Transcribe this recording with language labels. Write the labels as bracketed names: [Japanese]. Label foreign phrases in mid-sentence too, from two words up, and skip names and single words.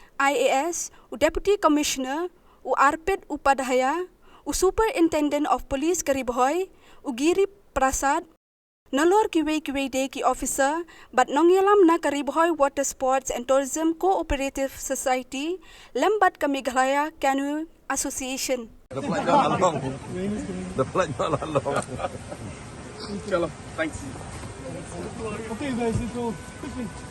[Khasi] IAS u Deputy Commissioner u Arpit Upadhyaya u Superintendent of Police ka Riboy u Giri Prasad nalor kiway de ki officer bat nongyalam na ka Riboy Water Sports and Tourism Cooperative Society lembat ka Meghalaya Kyntiew Association. [English] The flight not long. The flight not long. Inshallah. Thanks. Okay, guys, let's go quickly.